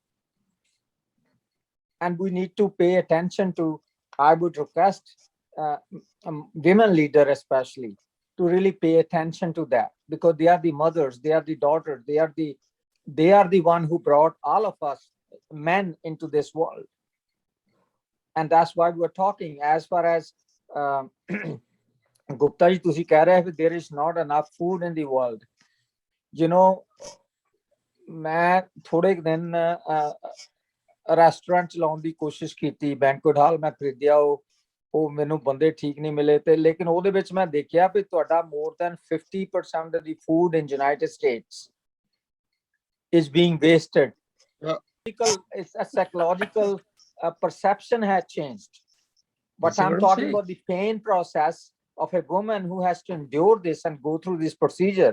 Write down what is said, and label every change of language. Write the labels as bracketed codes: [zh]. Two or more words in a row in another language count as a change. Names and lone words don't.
[en] And we need to pay attention to, I would request women leader especially, to really pay attention to that because they are the mothers, they are the daughters, they are the one who brought all of us men into this world. And that's why we're talking as far as Gupta ji [pa] ਤੁਸੀਂ ਕਹਿ ਰਹੇ ਹੈ [en] there is not enough food in the world. [pa] ਮੈਂ ਥੋੜ੍ਹੇ ਦਿਨ ਰੈਸਟੋਰੈਂਟ ਚਲਾਉਣ ਦੀ ਕੋਸ਼ਿਸ਼ ਕੀਤੀ ਬੈਂਕੁਇਟ ਹਾਲ ਮੈਂ ਖਰੀਦਿਆ ਉਹ ਮੈਨੂੰ ਬੰਦੇ ਠੀਕ ਨਹੀਂ ਮਿਲੇ ਤੇ ਲੇਕਿਨ ਉਹਦੇ ਵਿੱਚ ਮੈਂ ਦੇਖਿਆ ਵੀ ਤੁਹਾਡਾ [en] more than 50% of the food in United States is being wasted. It's a psychological perception has changed. But I'm talking about the pain process of a woman who has to endure this and go through this procedure.